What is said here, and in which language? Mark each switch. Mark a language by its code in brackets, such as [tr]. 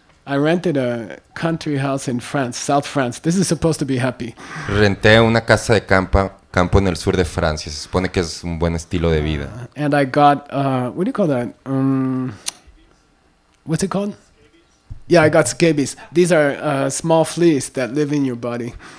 [en] I rented a country house in France, South France. This is supposed to be happy. [es] Renté una casa de campo en el sur de Francia. Se supone que es un buen estilo de vida. [en] And I got, what do you call that? What's it called? Yeah, I got scabies. These are small fleas that live in your body.